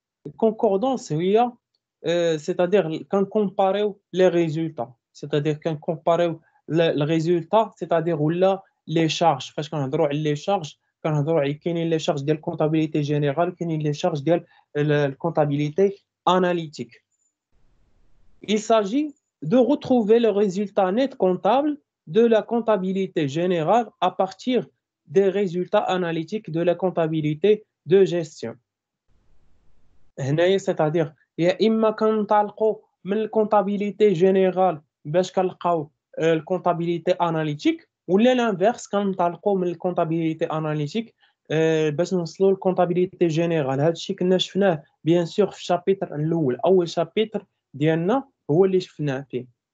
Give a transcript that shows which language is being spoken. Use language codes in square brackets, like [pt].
[ar] الكونكوردونس هي c'est-à-dire كنكومباريو لي ريزولتا، c'est-à-dire كنكومباريو le résultat، c'est-à-dire ولا لي شارج. فاش كنهضروا على لي شارج كنهضروا على كاينين لي شارج ديال الكونطابيليتي جينيرال، كاينين لي شارج ديال الكونطابيليتي اناليتيك. [fr] Il s'agit de retrouver le résultat net comptable de la comptabilité générale à partir des résultats analytiques de la comptabilité de gestion. [ar] هنايا c'est-à-dire يا اما كنطلقوا من الكونطابيليتي جينيرال باش كنلقاو الكونطابيليتي اناليتيك، ولا لانفيرس كنطلقوا من الكونطابيليتي اناليتيك باش نوصلوا للكونطابيليتي جينيرال. هذا الشيء كنا شفناه بيان سور في الشابيتر الاول، اول شابيتر ديالنا هو اللي شفناه فيه.